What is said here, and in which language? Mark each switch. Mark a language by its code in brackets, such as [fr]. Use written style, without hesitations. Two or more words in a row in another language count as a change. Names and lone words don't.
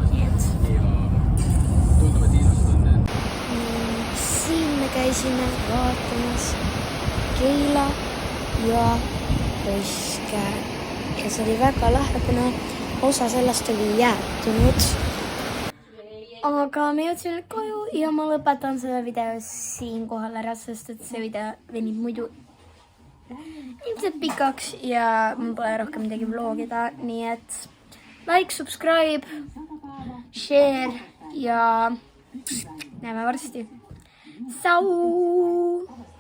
[et] Siin me käisime vaatamas Keila ja Rõiske ja see oli väga lahe, kuna osa sellest oli jäätunud. Aga me jõudsime nüüd koju ja ma lõpetan selle video siinkohal ära, sest et see video venib muidu ilmselt pikaks ja mul pole rohkem midagi vlogida, nii et [en] like, subscribe, share [et] ja näeme varsti. Sau!